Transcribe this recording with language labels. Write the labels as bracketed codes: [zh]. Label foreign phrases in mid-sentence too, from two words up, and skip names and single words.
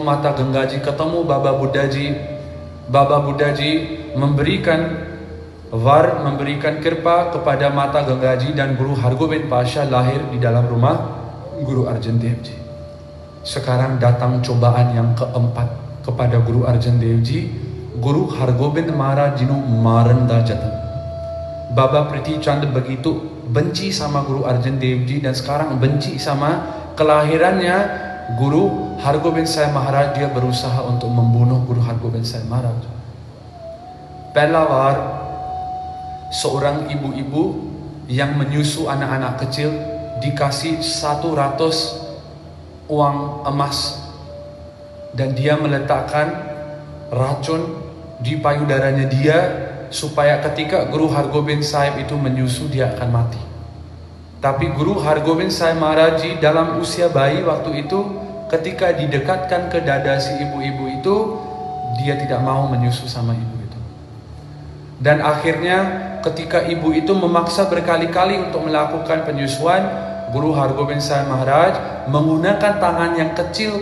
[id] Mata Ganga Ji ketemu Baba Buddha Ji. Baba Buddha Ji memberikan kirpa kepada Mata Ganga Ji, dan Guru Hargobind Pasha lahir di dalam rumah Guru Arjan Dev Ji. Sekarang datang cobaan yang keempat kepada Guru Arjan Dev Ji. [pa] ਗੁਰੂ ਹਰਿਗੋਬਿੰਦ ਮਹਾਰਾਜ ਜੀ ਨੂੰ ਮਾਰਨ ਦਾ ਜਤਨ. [id] Baba Prithi Chand begitu benci sama Guru Arjan Dev Ji, dan sekarang benci sama kelahirannya Guru Hargobind Sahib Maharaj. Dia berusaha untuk membunuh Guru Hargobind Sahib Maharaj. [pa] ਪਹਿਲਾ ਵਾਰ [id] seorang ibu-ibu yang menyusu anak-anak kecil dikasih 100 uang emas, dan dia meletakkan racun di payudaranya dia supaya ketika Guru Hargobind Sahib itu menyusu dia akan mati. Tapi Guru Hargobind Sahib Maharaj Ji dalam usia bayi waktu itu, ketika didekatkan ke dada si ibu-ibu itu, dia tidak mau menyusu sama ibu itu. Dan akhirnya ketika ibu itu memaksa berkali-kali untuk melakukan penyusuan, Guru Hargobind Sahib Maharaj menggunakan tangan yang kecil.